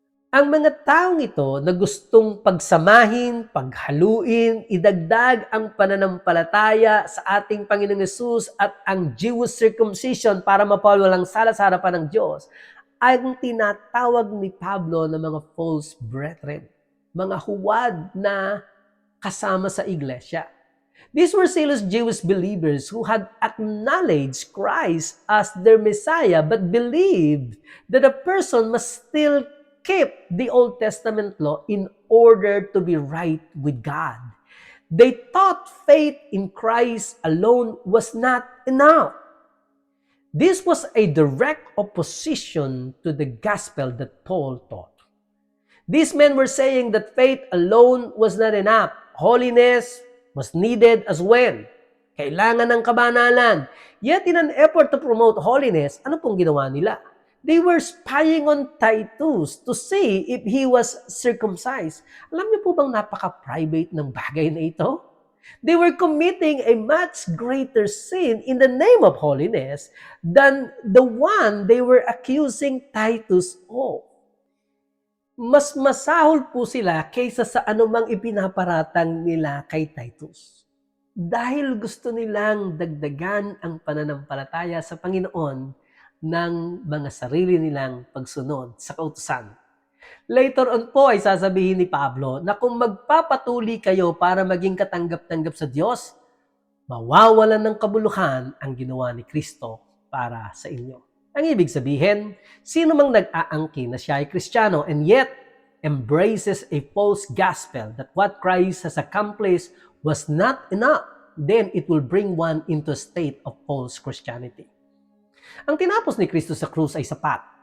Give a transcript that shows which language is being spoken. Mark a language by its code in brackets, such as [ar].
[tl] Ang mga taong ito na gustong pagsamahin, paghaluin, idagdag ang pananampalataya sa ating Panginoong Hesus at ang Jewish circumcision para mapawalang sala sa harapan ng Diyos, ay ang tinatawag ni Pablo na mga false brethren, mga huwad na kasama sa iglesia. [en] These were zealous Jewish believers who had acknowledged Christ as their Messiah but believed that a person must still keep the Old Testament law in order to be right with God. They thought faith in Christ alone was not enough. This was a direct opposition to the gospel that Paul taught. These men were saying that faith alone was not enough. Holiness was needed as well. [tl] Kailangan ng kabanalan. [en] Yet in an effort to promote holiness, [tl] ano pong ginawa nila? [en] They were spying on Titus to see if he was circumcised. [tl] Alam niyo po bang napaka-private ng bagay na ito? [en] They were committing a much greater sin in the name of holiness than the one they were accusing Titus of. [tl] Mas masahol po sila kaysa sa anumang ipinaparatang nila kay Titus. Dahil gusto nilang dagdagan ang pananampalataya sa Panginoon ng mga sarili nilang pagsunod sa kautusan. Later on po ay sasabihin ni Pablo na kung magpapatuli kayo para maging katanggap-tanggap sa Diyos, mawawalan ng kabuluhan ang ginawa ni Kristo para sa inyo. Ang ibig sabihin, sino mang nag-aangkin na siya ay Kristiyano [en] and yet embraces a false gospel that what Christ has accomplished was not enough, then it will bring one into a state of false Christianity. [tl] Ang tinapos ni Kristo sa krus ay sapat.